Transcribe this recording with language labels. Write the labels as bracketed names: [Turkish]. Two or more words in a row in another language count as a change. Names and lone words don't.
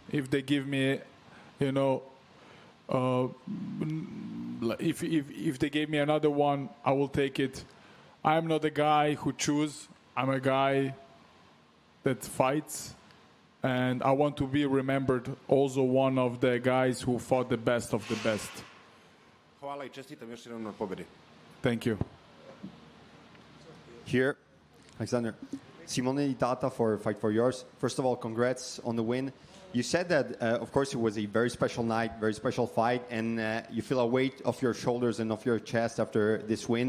[English] If they give me, you know, if they gave me another one, I will take it. I'm not a guy who chooses. I'm a guy that fights, and I want to be remembered also one of the guys who fought the best of the best. [Serbian] Hvala I čestitam još jednom na pobedi. [English] Thank you. Here, Alexander. Simone Itata for Fight for Yours. First of all, congrats on the win. You said that, of course, it was a very special night, very special fight, and you feel a weight off your shoulders and off your chest after this win.